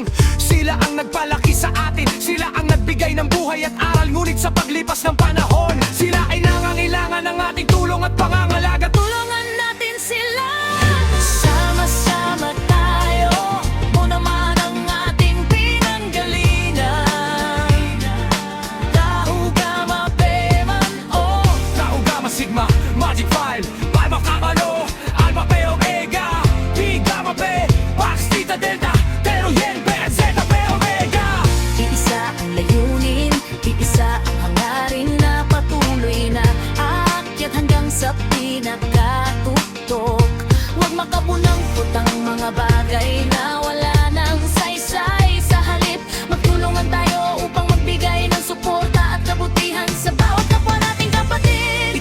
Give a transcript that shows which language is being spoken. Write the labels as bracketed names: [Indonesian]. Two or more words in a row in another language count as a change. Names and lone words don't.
[Filipino] Sila ang nagpalaki sa atin, sila ang nagbigay ng buhay at aral. Ngunit sa paglipas ng panahon, sila ay nangangailangan ng ating tulong at pangangalaga. Tulungan natin sila. Sama-sama tayo, unaman ang ating pinanggalingan. Tau Gamma Pema, oh, Tau Gamma Sigma, Magic 5, Alpha Kappa Rho, Alpha Phi Omega, Pi Gamma Phi, Pax Theta Delta, Theta Gen Phi, Zeta Phi Omega. iisa ang layunin, iisa ang hangarin na patuloy na aakyat hanggang sa pinakatuktok. Huwag makabunang putang mga bagay na wala nang saysay. Sa halip, magtulungan tayo upang magbigay ng suporta at kabutihan sa bawat kapwa nating kapatid.